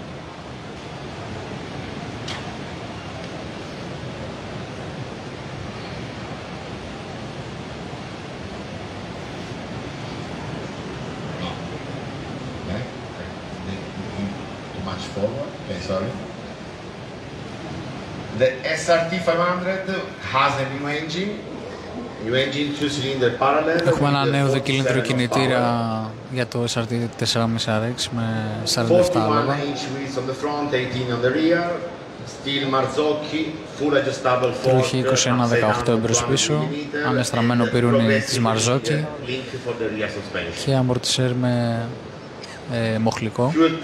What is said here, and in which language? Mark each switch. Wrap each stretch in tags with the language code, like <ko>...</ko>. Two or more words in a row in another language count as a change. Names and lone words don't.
<en>Too much forward. Okay, sorry. The SRT 500 has a new engine.</en> <el>Έχουμε ένα νέο δεκύλινδρο κινητήρα για το SRT 4.5 RX με 47 άλογα. Τροχή 21-18 εμπρός πίσω, ανεστραμμένο πυρούνι της Marzocchi και αμορτισέρ με μοχλικό.</el>